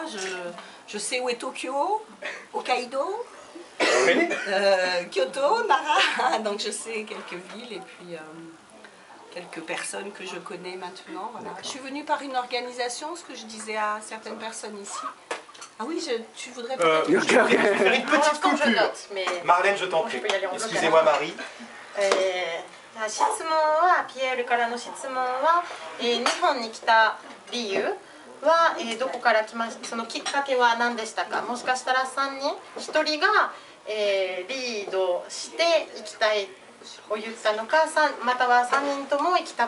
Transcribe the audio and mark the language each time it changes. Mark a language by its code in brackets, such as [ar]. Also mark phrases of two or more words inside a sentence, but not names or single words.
[fr] Je sais où est Tokyo, Hokkaido, Kyoto, Nara. Donc je sais quelques villes et puis... quelques personnes que je connais maintenant. Voilà. Je suis venue par une organisation, ce que je disais à certaines personnes ici. Ah oui, tu voudrais peut-être... faire une petite coupure. Marlène, je t'en prie. Excusez-moi Marie. [ja] 質問は、ピエールからの質問は、日本に来た理由は、どこから来ました、そのきっかけは何でしたか。もしかしたら3人、1人が、 リードして行きたいを言ったのか、または3人とも行きた